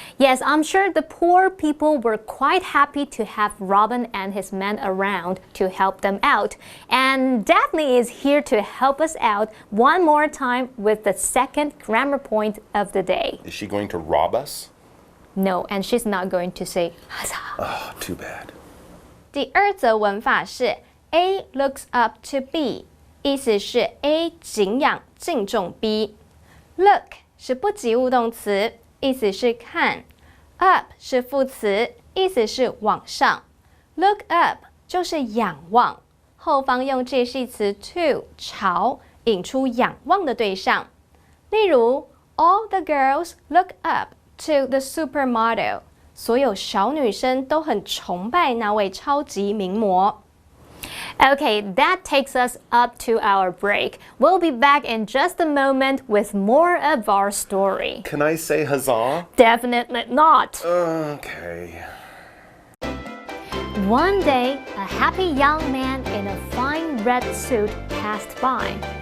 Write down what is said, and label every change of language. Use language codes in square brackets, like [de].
[en] Yes, I'm sure the poor people were quite happy to have Robin and his men around to help them out. And Daphne is here to help us out one more time with the second grammar point of the day. Is she going to rob us? No, and she's not going to say huzzah. Oh, too bad. [zh] 第二则文法是 A looks up to B， 意思是 A 敬仰敬重 B。Look 是不及物动词，意思是看。 Up 是副词，意思是往上。Look up 就是仰望，后方用介系词 to 朝，引出仰望的对象。例如 [en] All the girls look up to the supermodel， [zh] 所有小女生都很崇拜那位超级名模。 [en] Okay, that takes us up to our break. We'll be back in just a moment with more of our story. Can I say huzzah? Definitely not. Okay. One day, a happy young man in a fine red suit passed by.